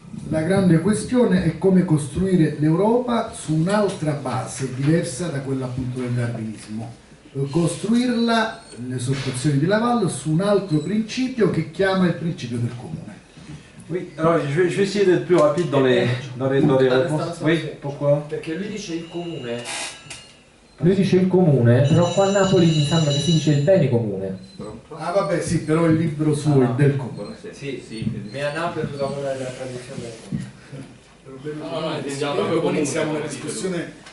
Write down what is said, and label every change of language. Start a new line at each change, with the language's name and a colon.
Italian: La grande questione è come costruire l'Europa su un'altra base diversa da quella appunto del darwinismo. Costruirla, le esortazioni di Laval, su un altro principio che chiama il principio del comune.
French: Oui, alors je vais essayer d'être plus rapide dans les réponses. Oui, pourquoi?
Italian: Perché lui dice il comune. Lui dice il comune, però qua a Napoli mi sembra che si dice il bene comune. Ah vabbè sì, però il libro suo è del comune. Sì, ma a Napoli lavora la tradizione del comune. Proprio iniziamo una discussione.